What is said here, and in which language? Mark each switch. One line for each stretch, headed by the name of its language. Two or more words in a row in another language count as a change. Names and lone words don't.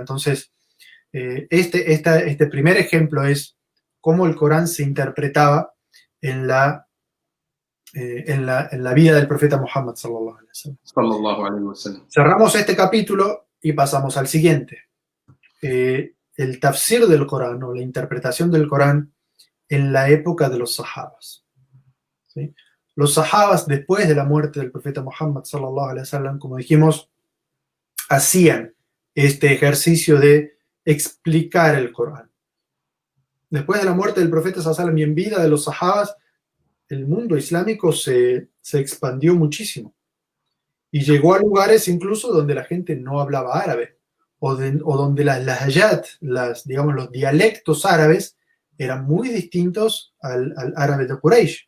Spanish: Entonces, este primer ejemplo es cómo el Corán se interpretaba en la vida del profeta Muhammad
Arabic: صلى الله عليه وسلم.
Spanish: Cerramos este capítulo y pasamos al siguiente. El tafsir del Corán o la interpretación del Corán en la época de los sahabas. ¿Sí? Los sahabas, después de la muerte del profeta Muhammad
Arabic: صلى الله عليه وسلم,
Spanish: como dijimos, hacían este ejercicio de explicar el Corán. Después de la muerte del profeta
Arabic: صلى الله عليه وسلم
Spanish: y en vida de los sahabas, el mundo islámico se expandió muchísimo y llegó a lugares incluso donde la gente no hablaba árabe o donde las lahayat, digamos, los dialectos árabes eran muy distintos al árabe de Quraysh.